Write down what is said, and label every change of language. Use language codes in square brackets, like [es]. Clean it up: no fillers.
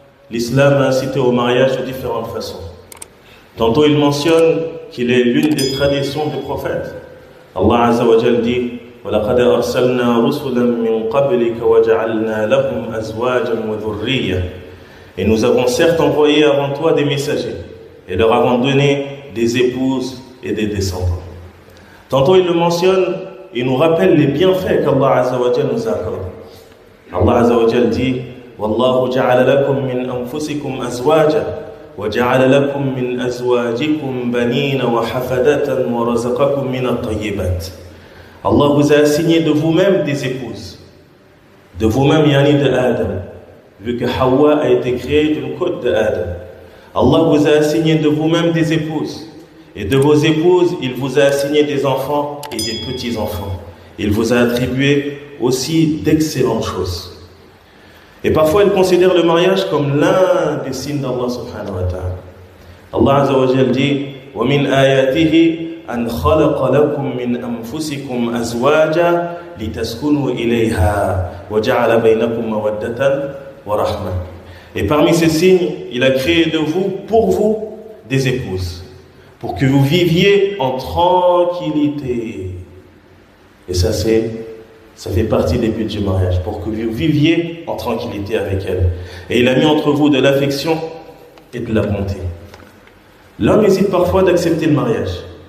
[fr] l'islam a incité au mariage de différentes façons. Tantôt il mentionne qu'il est l'une des traditions du prophète. Allah Azza wa Jal dit [ar] وَلَقَدْ أَرْسَلْنَا رُسُلًا مِّن قَبْلِكَ وَجَعَلْنَا لَهُمْ أَزْوَاجًا وَذُرِّيَّةً. [fr] Et nous avons certes envoyé avant toi des messagers et leur avons donné des épouses et des descendants. Tantôt il le mentionne, il nous rappelle les bienfaits qu'Allah Azza wa Jal nous accorde. Allah Azza wa Jal dit [ar] وَاللَّهُ جَعَلَ لَكُم مِّنْ أَنفُسِكُمْ أَزْوَاجًا وَجَعَلَ لَكُم مِّنْ أَزْوَاجِكُمْ بَنِينَ وَحَفَدَةً وَرَزَقَكُم مِّنَ الطَّيِّبَاتِ. [fr] Allah vous a assigné de vous-même des épouses, de vous-même yani de Adam, vu que Hawa a été créée d'une côte de Adam. Allah vous a assigné de vous-même des épouses, et de vos épouses, il vous a assigné des enfants et des petits-enfants. Il vous a attribué aussi d'excellentes choses. Et parfois, il considère le mariage comme l'un des signes d'Allah subhanahu wa ta'ala. Allah Azza wa Jal dit [ar] وَمِنْ آيَاتِهِ أَنْ خَلَقَ لَكُم مِّنْ أَنفُسِكُمْ أَزْوَاجًا لِتَسْكُنُوا إِلَيْهَا وَجَعَلَ بَيْنَكُم مَّوَدَّةً وَرَحْمَةً. [fr] Et parmi ces signes, il a créé de vous, pour vous, des épouses, pour que vous viviez en tranquillité. Et ça fait partie des buts du mariage, pour que vous viviez en tranquillité avec elle. Et il a mis entre vous de l'affection et de la bonté. L'homme hésite parfois d'accepter le mariage.